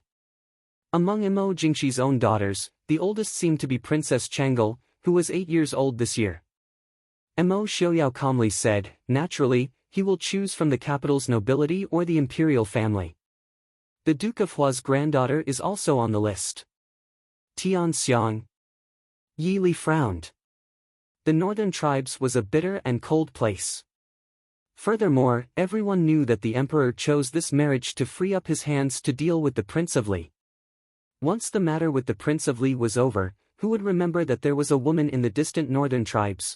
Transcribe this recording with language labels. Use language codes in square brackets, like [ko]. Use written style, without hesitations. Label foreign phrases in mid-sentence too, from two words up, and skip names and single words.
[en] Among Mo Jingxi's own daughters, the oldest seemed to be Princess Changel, who was 8 years old this year. Mo Xiaoyao calmly said, naturally, he will choose from the capital's nobility or the imperial family. The Duke of Hua's granddaughter is also on the list. Tianxiang. Yi Li frowned. The northern tribes was a bitter and cold place. Furthermore, everyone knew that the emperor chose this marriage to free up his hands to deal with the Prince of Li. Once the matter with the Prince of Li was over, who would remember that there was a woman in the distant northern tribes?